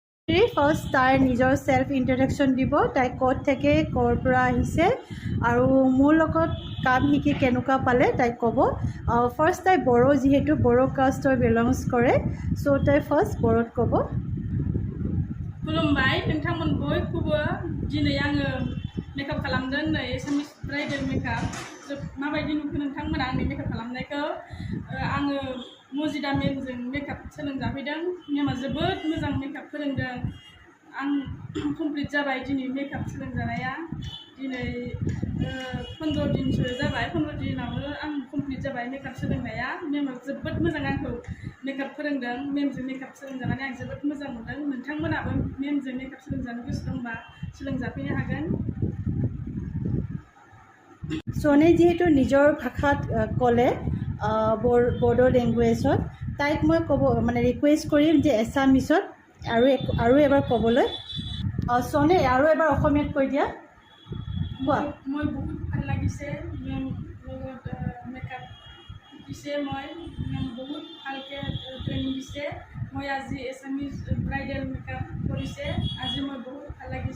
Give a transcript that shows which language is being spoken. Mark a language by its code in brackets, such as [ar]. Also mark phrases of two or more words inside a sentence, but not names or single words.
[as] ফাৰ্ষ্ট তাইৰ নিজৰ [en] self introduction [as] দিব, তাই ক'ত থাকে, ক'ৰ পৰা আহিছে আৰু মোৰ লগত কাম শিকি কেনেকুৱা পালে তাই ক'ব। ফাৰ্ষ্ট তাই বড়ো, যিহেতু বড়ো কাষ্টৰ বিলংছ কৰে, চ' তাই ফাৰ্ষ্ট বড়োত ক'ব। [brx] खुलुमबाय नोंथांमोन बयखौबो दिनै आङो मेकआप खालामदों नै [en] Assamese bridal makeup [brx] माबायदि नुखो नोंथांमोना आंनि मेकआप खालामनायखौ आङो मजिदा मेमजों मेकआप सोलोंजाफैदों मेमा जोबोद मोजां मेकआप फोरोंदों आं कमप्लिट जाबाय दिनै मेकआप सोलोंजानाया दिनै 15 दिनसो जाबाय 15 दिनावनो आं कमप्लिट जाबाय मेकआप सोलोंनाया मेमा जोबोद मोजां आंखौ मेकआप फोरोंदों मेमजों मेकआप सोलोंजानानै आं जोबोद मोजां मोनदों नोंथांमोनाबो मेमजों मेकआप सोलोंजानो गोसो दंबा सोलोंजाफैनो हागोन। [as] सोने যিহেতু নিজৰ ভাষাত ক'লে বড়ো লেংগুৱেজত তাইক মই ক'ব মানে ৰিকুৱেষ্ট কৰিম যে এছামিছত আৰু এবাৰ ক'বলৈ। সোনে আৰু এবাৰ অসমীয়াত কৈ দিয়া। কোৱা। মই বহুত ভাল লাগিছে মেম লগত মেকআপ শিকিছে মই মেম বহুত ভালকৈ ট্ৰেইনিং দিছে মই আজি [en] Assamese bridal makeup [as] কৰিছে আজি মই বহুত ভাল লাগিছে।